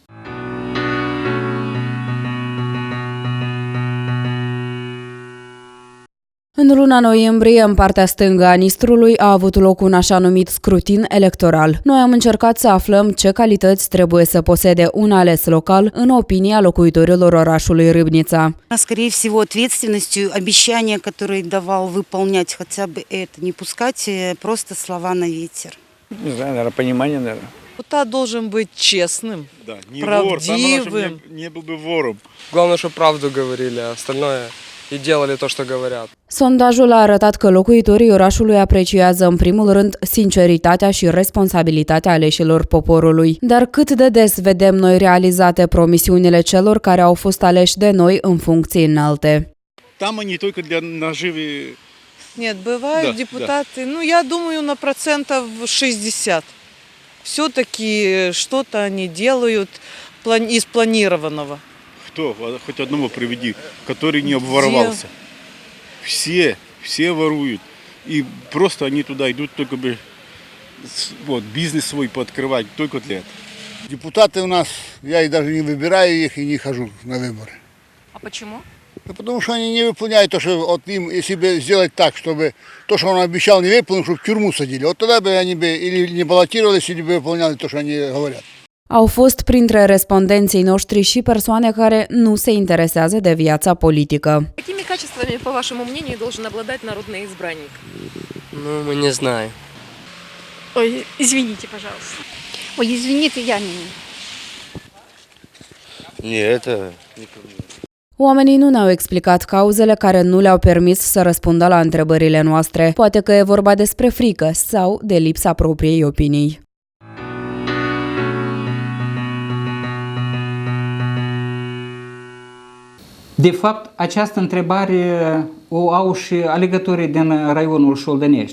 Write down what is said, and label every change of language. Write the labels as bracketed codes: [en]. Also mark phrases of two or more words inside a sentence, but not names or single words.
[ro] În luna noiembrie, în partea stângă a Nistrului, a avut loc un așa numit scrutin electoral. Noi am încercat să aflăm ce calități trebuie să posede un ales local în opinia locuitorilor orașului Râmnița. [ru] Скорее всего, ответственностью, обещания, которые давал, выполнять хотя бы это, не пускать просто слова на ветер. Не знаю, наверное, понимание, наверное. Депутат должен быть честным, да, не правдивым. Вор, не был бы вором. Главное, чтобы правду говорили, а остальное и делали то, что говорят. [ro] Sondajul a arătat că locuitorii orașului apreciază în primul rând sinceritatea și responsabilitatea aleșilor poporului. Dar cât de des vedem noi realizate promisiunile celor care au fost aleși de noi în funcții înalte? [ru] Там они только для наживы. Нет, бывают депутаты, ну я думаю, на 60%. Все-таки что-то они делают из планированного. Кто? Хоть одного приведи, который не обворовался. Все воруют. И просто они туда идут только бы вот, бизнес свой пооткрывать, только для этого. Депутаты у нас, я и даже не выбираю их и не хожу на выборы. А почему? Потому что они не выполняют то, что вот им, если бы сделать так, чтобы то, что он обещал, не выполнил, чтобы в тюрьму садили, вот тогда бы они бы или не баллотировались, или бы выполняли то, что они говорят. [ro] Au fost printre respondenții noștri și persoane care nu se interesează de viața politică. [ru] Какими качествами, по вашему мнению, должен обладать народный избранник? Ну, мы не знаем. Ой, извините, пожалуйста. Ой, извините, я не... Не, это... [ro] Oamenii nu ne-au explicat cauzele care nu le-au permis să răspundă la întrebările noastre. Poate că e vorba despre frică sau de lipsa propriei opinii. De fapt, această întrebare o au și alegătorii din raionul Șoldănești.